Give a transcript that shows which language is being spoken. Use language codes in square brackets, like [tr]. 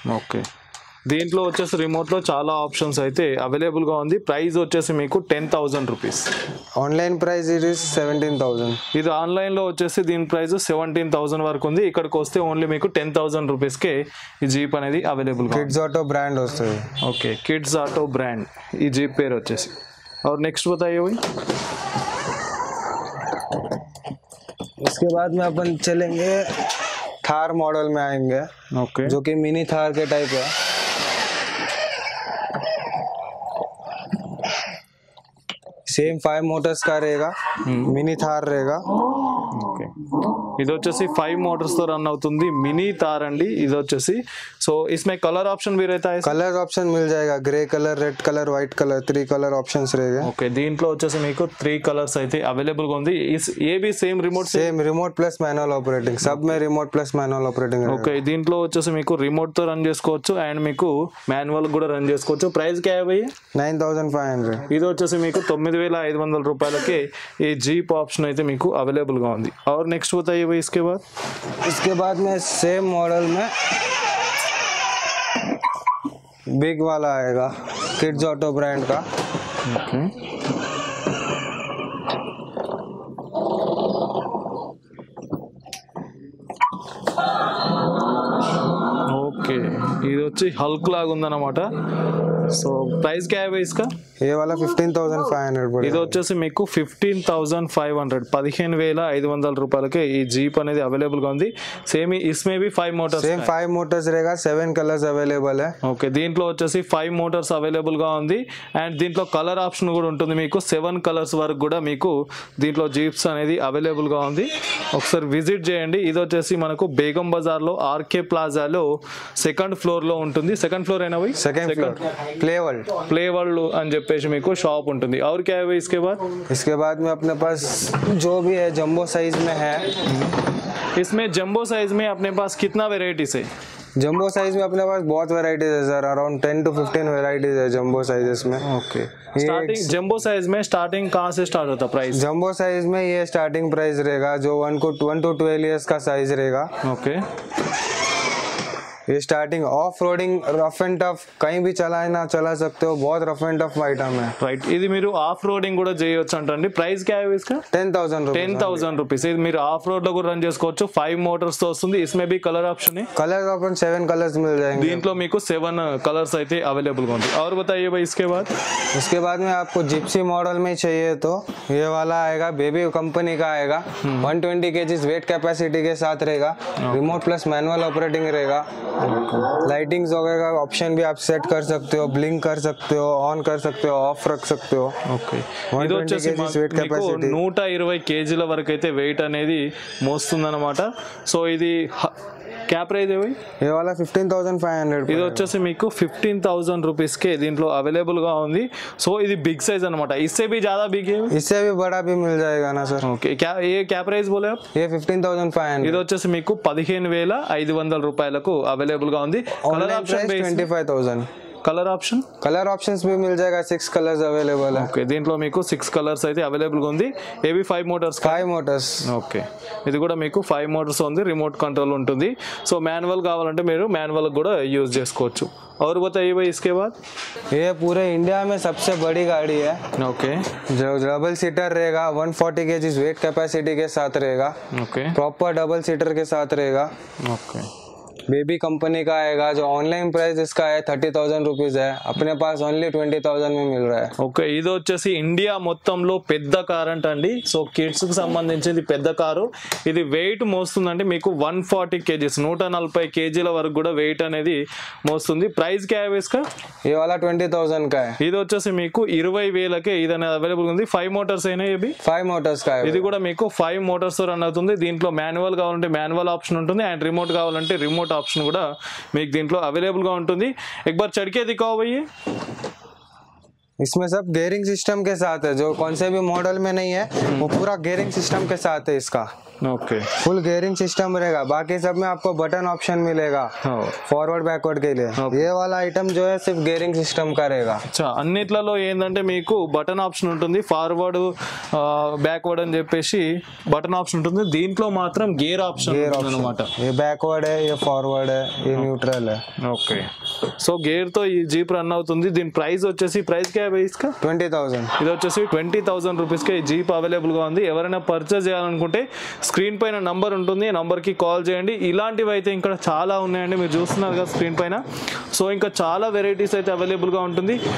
[te] Okay దీంట్లో వచ్చేసి remote లో చాలా ఆప్షన్స్ అయితే అవైలబుల్ గా ఉంది. ప్రైస్ వచ్చేసి మీకు 10,000 rupees. [en] Online price it is 17,000. [te] ఇది ఆన్లైన్ లో వచ్చేసి దీని ప్రైస్ 17,000 వరకు ఉంది. ఇక్కడికి వస్తే ఓన్లీ మీకు 10,000 రూపీస్ కే ఈ జీప్ అనేది అవైలబుల్ గా ఉంది. किड्स ऑटो ब्रांड వస్తుంది. ఓకే కిడ్స్ ఆటో బ్రాండ్ ఈ జీప్ పేరు వచ్చేసి. [hi] और नेक्स्ट बताइए भाई. उसके बाद में अपन चलेंगे थार मॉडल में आएंगे. ओके जो कि मिनी थार के टाइप है. सेम 5 मोटर्स का रहेगा. मिनी थार रहेगा. [te] ఓకే ఇది వచ్చేసి 5 మోటార్స్ తో రన్ అవుతుంది. మినీ తార్ అండి ఇది వచ్చేసి. [hi] సో इसमें कलर ऑप्शन भी रहता है. कलर ऑप्शन मिल जाएगा. Grey colour, red colour, white colour, 3 colour options रहेगा. [te] ఓకే దీంట్లో వచ్చేసి మీకు 3 కలర్స్ అయితే అవైలబుల్ గా ఉంది. [hi] ये भी same remote same remote plus manual operating. सब में remote plus manual operating. [te] Okay దీంట్లో వచ్చేసి మీకు రిమోట్ తో రన్ చేసుకోవచ్చు అండ్ మీకు మాన్యువల్ కూడా రన్ చేసుకోవచ్చు. [hi] ప్రైస్ क्या है भैया? 9,500. [te] ఇది వచ్చేసి మీకు 9,500 రూపాయలకే ఈ జీప్ ఆప్షన్ అయితే మీకు అవైలబుల్ గా ఉంది. [hi] और नेक्स्ट बताइए भाई इसके बाद. इसके बाद में सेम मॉडल में बिग वाला आएगा किड्स ऑटो ब्रांड का. [te] ఓకే ఇది వచ్చి హల్క్ లాగా ఉందన్నమాట. [hi] సో ప్రైస్ क्या है भाई इसका? ये वाला 15,500 [te] ఇది [hi] पड़ेगा. [te] వచ్చేసి మీకు 15,500 15,500 రూపాయలకే ఈ జీప్ అనేది అవైలబుల్ గా ఉంది. [hi] సేమ్ इसमें भी 5 మోటార్స్. सेम 5 मोटर्स रहेगा. 7 कलर्स अवेलेबल है. [te] ఓకే దీంట్లో వచ్చేసి 5 మోటార్స్ అవైలబుల్ గా ఉంది అండ్ దీంట్లో కలర్ ఆప్షన్ కూడా ఉంటుంది. మీకు 7 కలర్స్ వరకు కూడా మీకు దీంట్లో జీప్స్ అనేది అవైలబుల్ గా ఉంది. ఒకసారి విజిట్ చేయండి. ఇది వచ్చేసి మనకు బేగం బజార్ లో ఆర్కే ప్లాజాలో 2nd ఫ్లోర్ లో ఉంటుంది. 2nd ఫ్లోర్ అయినా పోయి [en] Second floor play world. [te] Play world అని చెప్పేసి మీకు షాప్ ఉంటుంది. [hi] और क्या है भाई इसके बाद? इसके बाद में अपने पास जो भी है जंबो साइज में है. इसमें जंबो साइज में अपने पास कितना वेराइटीज है? जंबो साइज में अपने पास बहुत वेराइटीज है सर. अराउंड 10 to 15 वेराइटीज है जंबो साइजेस में. ओके स्टार्टिंग जंबो साइज में स्टार्टिंग कहाँ से स्टार्ट होता है प्राइस? जंबो साइज में ये स्टार्टिंग प्राइस रहेगा जो 1 to 12 इयर्स का साइज रहेगा. ओके ये starting off roading rough and tough कहीं भी चला सकते हो. बहुत रफ एंड टफ आइटम है. [te] రైట్ ఇది మీరు ఆఫ్ రోడింగ్ కూడా చేయొచ్చు అంటండి. [hi] ప్రైస్ क्या है इसका? 10,000 रुपीज. [te] 10,000 రూపీస్. ఇది మీరు ఆఫ్ రోడ్ లో కూడా రన్ చేసుకోవచ్చు. 5 మోటార్స్ తో వస్తుంది. [hi] इसमें भी कलर ऑप्शन है. कलर अपन 7 कलर्स मिल जाएंगे. [te] దీంట్లో మీకు 7 కలర్స్ అయితే అవైలబుల్ గా ఉంది. [hi] और बताइए भाई इसके बाद. उसके बाद में आपको जिप्सी मॉडल में चाहिए तो ये वाला आएगा. बेबी कंपनी का आएगा. 120 kg वेट कैपेसिटी के साथ रहेगा. रिमोट प्लस मैनुअल ऑपरेटिंग रहेगा. लाइटिंग्स वगैरह ऑप्शन भी आप सेट कर सकते हो. ब्लिंक कर सकते हो, ऑन कर सकते हो, ऑफ रख सकते हो. [te] ఓకే 120 ఇది వచ్చేసి [en] kg weight [te] మీకు [en] capacity. [te] 120 కేజీల వరకు అయితే వెయిట్ అనేది మోస్తుందన్నమాట. [hi] సో ఇది क्या प्राइस है भाई? ये वाला 15,500. [te] ఇది వచ్చేసి మీకు 15,000 రూపీస్ కే దీంట్లో అవైలబుల్ గా ఉంది. సో ఇది బిగ్ సైజ్ అన్నమాట. [hi] इससे भी ज्यादा बिग है. इससे भी बड़ा भी मिल जाएगा ना सर. ఓకే क्या प्राइस बोले आप? ये 15,500. [te] ఇది వచ్చేసి మీకు 15,500 రూపాయలకు అవైలబుల్ గా ఉంది. Colour [hi] online [te] option [hi] price 25,000. [te] Colour option [hi] colour options भी मिल जाएगा. 6 कलर्स अवेलेबल है. [te] ఓకే దీంట్లో మీకు 6 కలర్స్ అయితే అవైలబుల్ గా ఉంది. ఏవి 5 మోటార్స్. [hi] 5 मोटर्स. [te] ఓకే ఇది కూడా మీకు 5 మోటార్స్ ఉంది. రిమోట్ కంట్రోల్ ఉంటుంది. సో మాన్యువల్ కావాలంటే మీరు మాన్యువల్ కూడా యూజ్ చేసుకోవచ్చు. [hi] और बताइए भाई इसके बाद. ये पूरे इंडिया में सबसे बड़ी गाड़ी है. ओके जो डबल सीटर रहेगा. 140 kg वेट कैपेसिटी के साथ रहेगा. ओके प्रॉपर डबल सीटर के साथ रहेगा. ओके बेबी कंपनी का आएगा। जो ऑनलाइन प्राइस इसका है 30,000 रुपीज है, अपने पास ओनली 20,000 में मिल रहा है। [te] ఓకే, ఇది వచ్చేసి ఇండియా మొత్తంలో పెద్ద కార్ అంటండి. సో కిడ్స్ కి సంబంధించింది పెద్ద కారు. ఇది వెయిట్ మోస్తుందండి మీకు 140 కేజీస్, 140 కేజీల వరకు కూడా వెయిట్ అనేది మోస్తుంది. ప్రైస్ [hi] క్యా है इसका? ये वाला 20,000 का है। [te] ఇది వచ్చేసి మీకు 20,000కే ఇది అనేది అవైలబుల్ ఉంది. 5 మోటార్స్ అయినా ఇవి [hi] 5 मोटर्स का है। [te] ఇది కూడా మీకు 5 మోటార్స్ తో రన్ అవుతుంది. దీంట్లో మాన్యువల్ కావాలంటే మాన్యువల్ ఆప్షన్ ఉంటుంది అండ్ రిమోట్ కావాలంటే రిమోట్ ఆప్షన్ కూడా మీకు దీంట్లో అవైలబుల్ గా ఉంటుంది. [hi] एक बार चढ़ के दिखाओ भैया। इसमें सब गेयरिंग सिस्टम के साथ है, जो कौन से भी मॉडल में नहीं है वो पूरा गेयरिंग सिस्टम के साथ है इसका। ओके, फुल गेयरिंग सिस्टम रहेगा। बाकी सब में आपको बटन ऑप्शन मिलेगा फॉरवर्ड बैकवर्ड के लिए। ये वाला आइटम जो है सिर्फ गेयरिंग सिस्टम का रहेगा। [te] अच्छा, అన్నిట్లలో ఏంటంటే మీకు బటన్ ఆప్షన్ ఉంటుంది, ఫార్వర్డ్ బ్యాక్వర్డ్ అని చెప్పేసి బటన్ ఆప్షన్ ఉంటుంది. దీంట్లో మాత్రం గేర్ ఆప్షన్ అన్నమాట. [hi] ये बैकवर्ड है, ये फॉरवर्ड है, ये न्यूट्रल है। [te] ఓకే, సో గేర్ తో ఈ జీప్ రన్ అవుతుంది. దీని ప్రైస్ వచ్చేసి ప్రైస్ [hi] క్యా है इसका? 20,000। [te] ఇది వచ్చేసి 20,000 రూపీస్ కి ఈ జీప్ అవైలబుల్ గా ఉంది. ఎవరైనా పర్చేస్ చేయాలనుకుంటే స్క్రీన్ పైన నంబర్ ఉంటుంది, నంబర్ కి కాల్ చేయండి. ఇలాంటివి అయితే ఇంకా చాలా ఉన్నాయండి, మీరు చూస్తున్నారు కదా స్క్రీన్ పైన. సో ఇంకా చాలా వెరైటీస్ అయితే అవైలబుల్ గా ఉంటుంది.